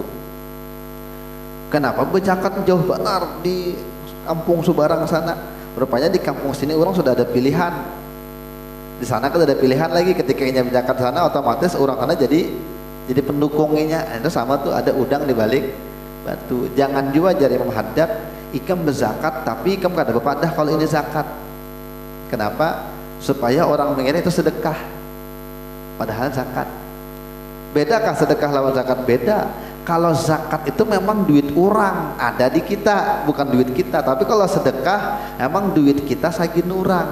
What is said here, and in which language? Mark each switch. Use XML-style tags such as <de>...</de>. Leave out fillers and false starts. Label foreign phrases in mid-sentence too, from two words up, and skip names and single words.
<id>Kenapa berzakat jauh benar di kampung Subarang sana? Rupanya di kampung sini orang sudah ada pilihan. Di sana kan ada pilihan lagi, ketika ingin berzakat sana otomatis orang sana jadi pendukungnya. Itu sama tuh, ada udang di balik batu.</id> <bjn>Jangan juga jadi Imam Haddad ikam berzakat tapi ikam kada berpadah kalau ini zakat.</bjn> <id>Kenapa? Supaya orang mengira itu sedekah, padahal zakat.</id> <bjn>Bedakah sedekah lawan zakat?</bjn> <id>Beda. Kalau zakat itu memang duit orang ada di kita, bukan duit kita. Tapi kalau sedekah memang duit kita sagin orang.</id>